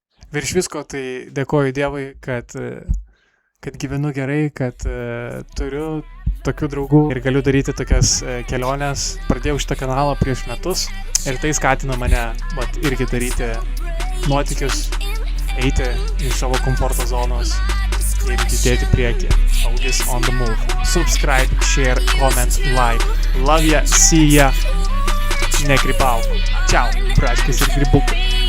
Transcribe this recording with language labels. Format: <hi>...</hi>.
<lt>Virš visko, tai dėkoju Dievui, kad gyvenu gerai, kad turiu tokių draugų ir galiu daryti tokias keliones. Pradėjau šitą kanalą prieš metus ir tai skatino mane irgi daryti nuotykius, eiti iš savo komforto zonos ir judėti priekį.</lt> <en>Augis on the move. Subscribe, share, comment, like. Love ya, see ya.</en> <lt>Negripau. Ciao, braškės ir gribukai.</lt>